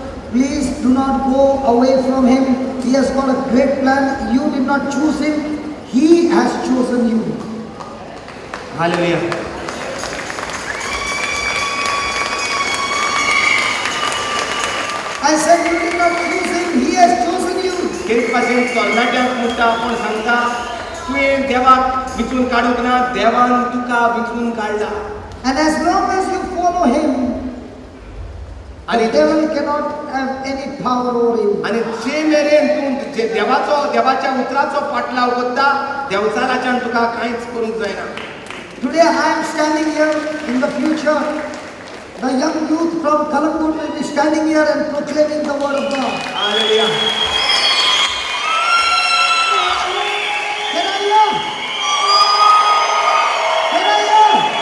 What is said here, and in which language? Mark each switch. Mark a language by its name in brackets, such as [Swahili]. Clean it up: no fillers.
[English] Please do not go away from Him. He has got a great plan. You did not choose Him. He has chosen you. Hallelujah. I said you did not choose Him. He has chosen you. [Goan Konkani] तेच भाशेन तरणाट्यांक म्हणटा आपण सांगता तुवें देवाक विचून काडूंक ना, देवान तुका विचून काडला. [English] And as long as you follow Him, the devil cannot have any power over you. [Goan Konkani] आणि जे मेरेन तूं देवाच्या उतराचो पाटलाव करता देवचाराच्यान तुका कांयच करूंक जायना. [English] Today I am standing here. In the future, the young youth from Kalangut will be standing here and proclaiming the word of God. Hallelujah. Can I hear? Can I hear?